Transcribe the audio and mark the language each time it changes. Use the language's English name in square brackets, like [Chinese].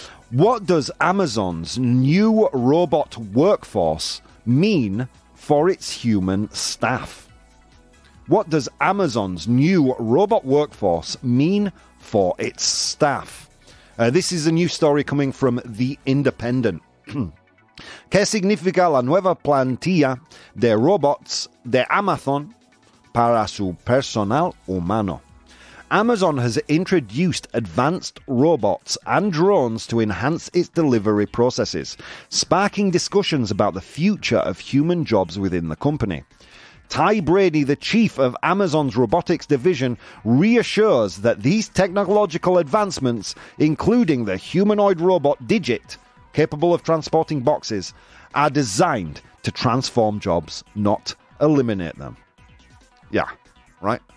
[English] What does Amazon's new robot workforce mean for its human staff? What does Amazon's new robot workforce mean for its staff? This is a new story coming from The Independent. [Spanish] ¿Qué significa la nueva plantilla de robots de Amazon para su personal humano? [English] Amazon has introduced advanced robots and drones to enhance its delivery processes, sparking discussions about the future of human jobs within the company. Ty Brady, the chief of Amazon's robotics division, reassures that these technological advancements, including the humanoid robot Digit, capable of transporting boxes, are designed to transform jobs, not eliminate them. Yeah, right?